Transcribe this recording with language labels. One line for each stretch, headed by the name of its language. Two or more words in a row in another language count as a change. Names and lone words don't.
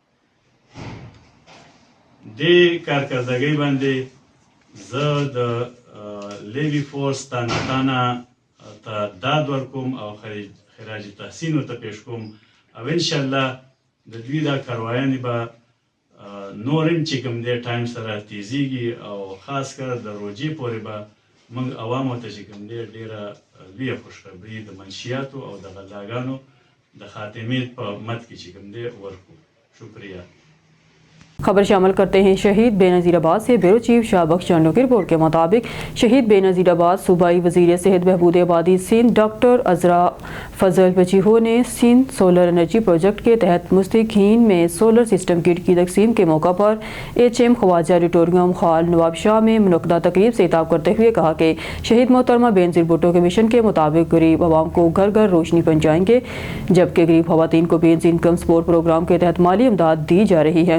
Pashto: دې کارکردګۍ باندې زه د لیوی فورس تانه ته داد ورکوم او خراج تحسین ورته پیش کوم او انشاءالله د دوی دا کاروایانې به نور هم چې کوم دی ټایم سره تیزیږي او خاص کر د روجې پورې به موږ عوامو ته چې کوم دی ډېره لویه خوشخبري د منشیاتو او د غلاګانو د خاتمې په مد کې چې کوم دی ورکو.
Urdu: شکریہ. خبر شامل کرتے ہیں شہید بے نظیر آباد سے بیورو چیف شاہ بخش چانڈو کی رپورٹ کے مطابق شہید بے نظیر آباد صوبائی وزیر صحت بہبود آبادی سندھ ڈاکٹر عزرا فضل بچیہو نے سندھ سولر انرجی پروجیکٹ کے تحت مستقین میں سولر سسٹم کٹ کی تقسیم کے موقع پر HM خواجہ آڈیٹوریم ہال نواب شاہ میں منعقدہ تقریب سے خطاب کرتے ہوئے کہا کہ شہید محترمہ بے نظیر بھٹو کے مشن کے مطابق غریب عوام کو گھر گھر روشنی پہنچائیں گے، جبکہ غریب خواتین کو بے نظیر انکم سپورٹ پروگرام کے تحت مالی امداد دی جا رہی ہے.